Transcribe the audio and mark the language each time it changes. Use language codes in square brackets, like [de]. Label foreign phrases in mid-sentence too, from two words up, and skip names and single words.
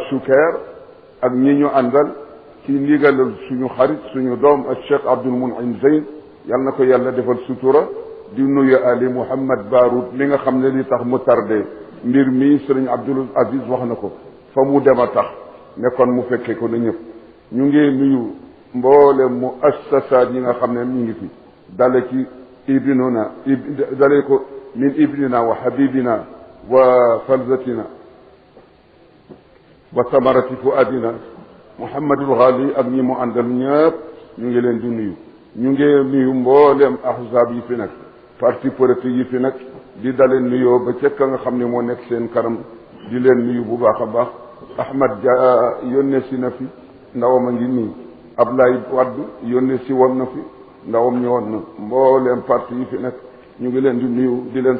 [wo] Choucair ak ñi ñu àndal ci ndigalal suñu xarit suñu doom ak Cheikh Abdoul Mounim Zeyn yal na ko yàlla defal sutura di nuyu Ali Mouhamad Baroud mi nga xam ne li tax mu tardé mbir mi Serigne Abdoul Aziz wax na ko fa mu dem a tax ne kon mu fekkee ko na ñëpp ñu ngi nuyu mboolem mu assasaat yi nga xam ne ñu ngi fi dale ci ibnuna dale ko [ar] من ابننا وحبيبنا وفلذتنا وثمرة فؤادنا [wo] Mouhamadul Ghali ak ñi mu àndal ñëpp ñu ngi leen di nuyu ñu ngi nuyu mboolem ahzab yi fi nag [fr] parti politique [wo] yi fi nag di daleen nuyoo ba ca ka nga xam ne moo nekk seen kanam di leen nuyu bu baax a baax Ahmad Dia yónnee si na fi ndawam a ngi nii Ablaye Wade yónnee si woon na fi ndawam ñëwoon na mbooleem parti yi fi nekk ñu ngi leen di nuyu di leen